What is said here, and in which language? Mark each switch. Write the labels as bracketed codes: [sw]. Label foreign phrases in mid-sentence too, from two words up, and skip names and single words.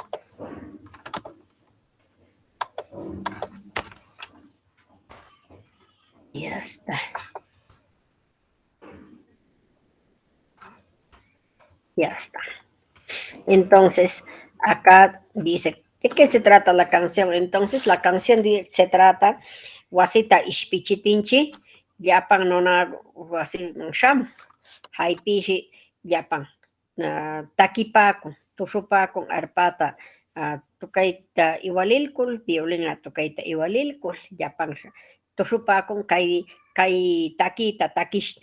[es] Ya está. Ya está. Entonces, acá dice, ¿de qué se trata la canción? Entonces, la canción se trata, [qu] wasita ishpichitinchi, yapan nona wasi sham, haipishi yapan, takipaku, tushupakun arpata, tukaita iwalilkul, violina tukaita iwalilkul, yapan tushupakun kay takita takishti.